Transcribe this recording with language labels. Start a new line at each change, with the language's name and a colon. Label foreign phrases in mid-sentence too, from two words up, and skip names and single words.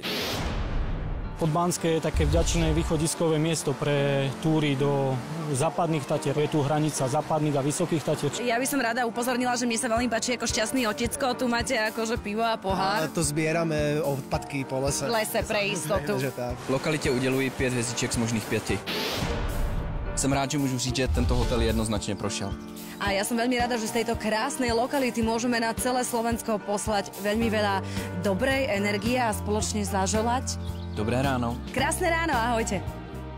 Slovak: Podbanské je také vďačné východiskové miesto pre túry do západných Tatier. Je tu hranica západných a vysokých Tatier. Ja by som rada upozornila, že mne sa veľmi páči ako šťastný otecko. Tu máte akože pivo a pohár. A to zbierame odpadky po lese. V lese pre istotu.
Czech: V lokalitě uděluji 5 hvězdiček z možných 5. Jsem rád, že můžu říct, že tento hotel jednoznačně prošel.
Slovak: A ja som veľmi rada, že z tejto krásnej lokality môžeme na celé Slovensko poslať veľmi veľa dobrej energie a spoločne zaželať. Dobré ráno. Krásne ráno, ahojte.